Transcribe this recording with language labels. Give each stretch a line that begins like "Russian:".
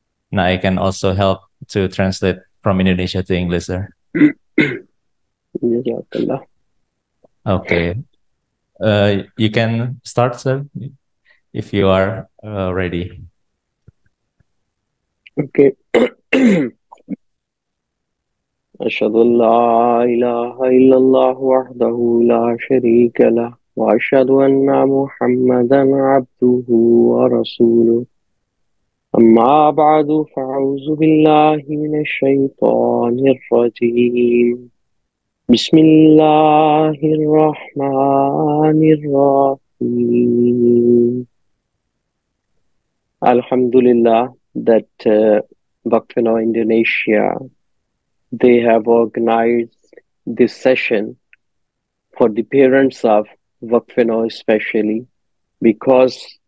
English: Now I can also help to translate from Indonesia to English, sir. Jazakallah. Okay, you can start, sir, if you are ready. Okay.
Arabic: أشهد أن لا إله إلا الله وحده لا شريك له وأشهد أن محمدا عبده ورسوله أما بعد فأعوذ بالله من الشيطان الرجيم بسم الله الرحمن الرحيم.
English: Alhamdulillah that Vakfino Indonesia, they have organized this session for the parents of Vakfino especially, because